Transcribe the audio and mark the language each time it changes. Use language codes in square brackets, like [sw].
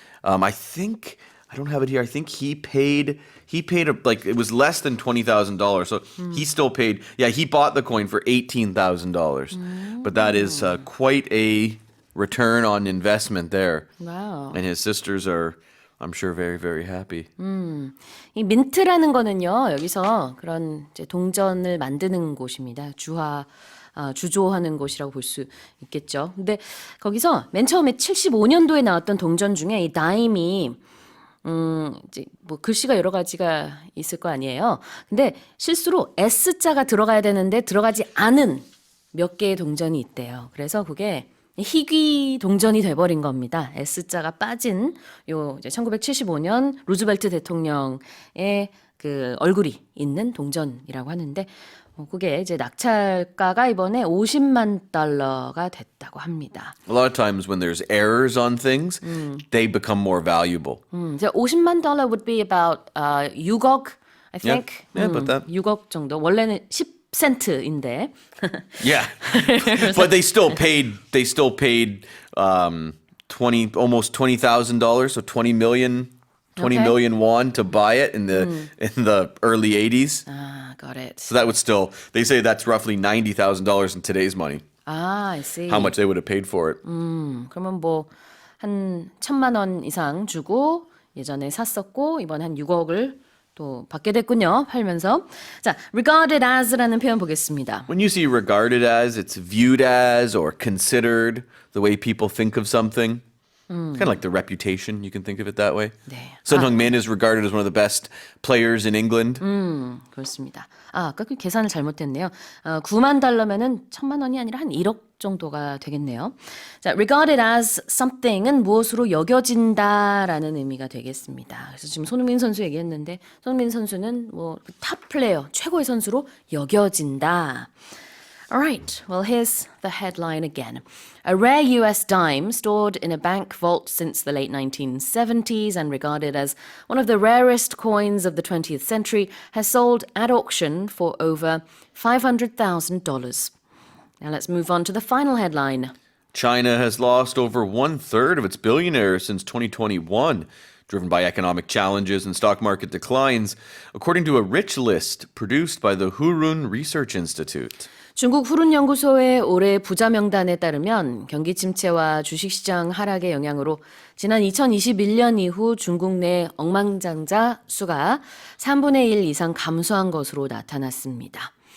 [en] I don't have it here. I think he paid it was less than $20,000. So he still paid. Yeah, he bought the coin for $18,000. But that is quite a return on investment there. Wow. And his sisters are, I'm sure, very, very happy. [ko] 이 민트라는 거는요, 여기서 그런 이제 동전을 만드는 곳입니다. 주조하는 곳이라고 볼 수 있겠죠. 근데 거기서 맨 처음에 75년도에 나왔던 동전 중에 이 다임이 이제 뭐 글씨가 여러 가지가 있을 거 아니에요. 근데 실수로 S자가 들어가야 되는데 들어가지 않은 몇 개의 동전이 있대요. 그래서 그게 희귀 동전이 돼버린 겁니다. S자가 빠진 요 이제 1975년 루즈벨트 대통령의 그 얼굴이 있는 동전이라고 하는데 그게 이제 낙찰가가 이번에 $500,000가 됐다고 합니다. [en] A lot of times when there's errors on things, they become more valuable. [ko] 이제 [en] $500,000 would be about 6억, I think. Yeah, about that. [ko] 6억 정도. 원래는 10센트인데. [en] Yeah, but they still paid almost $20,000, so 20 million won to buy it in the early 80s. Ah, got it. So that would still, they say that's roughly $90,000 in today's money. Ah, I see. How much they would have paid for it. [ko] 그러면 뭐 한 1,000만 원 이상 주고 예전에 샀었고 이번에 한 6억을 또 받게 됐군요. 팔면서. 자, regarded as라는 표현 보겠습니다. [en] When you see regarded as, it's viewed as or considered, the way people think of something. Kind of like the reputation, you can think of it that way. [ko] 네. [en] Son Heung-min is regarded as one of the best players in England. [ko] 그렇습니다. 아까 그 계산을 잘못했네요. $90,000면은 1,000만 원이 아니라 한 1억 정도가 되겠네요. 자, regarded as something은 무엇으로 여겨진다라는 의미가 되겠습니다. 그래서 지금 손흥민 선수 얘기했는데 손흥민 선수는 뭐 탑 플레이어, 최고의 선수로 여겨진다. [en] All right, well, here's the headline again. A rare US dime stored in a bank vault since the late 1970s and regarded as one of the rarest coins of the 20th century has sold at auction for over $500,000. Now let's move on to the final headline. China has lost over 1/3 of its billionaires since 2021, driven by economic challenges and stock market declines, according to a rich list produced by the Hurun Research Institute. [ko] 중국 후룬 연구소의 올해 부자 명단에 따르면 경기 침체와 주식시장 하락의 영향으로 지난 2021년 이후 중국 내 억만장자 수가 3분의 1 이상 감소한 것으로 나타났습니다.